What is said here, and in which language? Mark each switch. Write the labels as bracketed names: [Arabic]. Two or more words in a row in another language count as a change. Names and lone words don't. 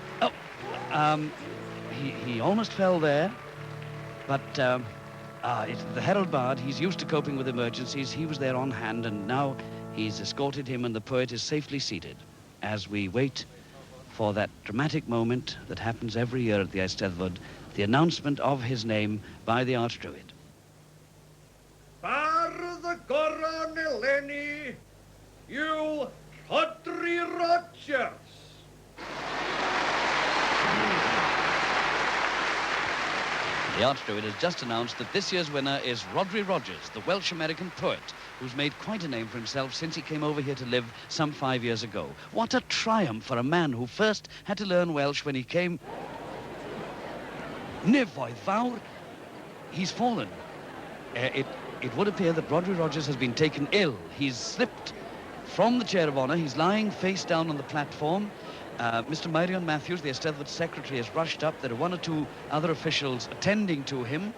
[English] He almost fell there, but it's the herald bard. He's used to coping with emergencies. He was there on hand, and now he's escorted him, and the poet is safely seated as we wait for that dramatic moment that happens every year at the Eisteddfod, the announcement of his name by the Archdruid. [Welsh] Bardd y goron eleni yw Rhodri Rogers. [English] The Archdruid has just announced that this year's winner is Rhodri Rogers, the Welsh-American poet, who's made quite a name for himself since he came over here to live some 5 years ago. What a triumph for a man who first had to learn Welsh when he came. [Welsh] Nefoedd fawr, [English] he's fallen. It would appear that Rhodri Rogers has been taken ill. He's slipped from the chair of honor. He's lying face down on the platform. Mr. Myrion Matthews, the Eisteddfod secretary, has rushed up. There are one or two other officials attending to him.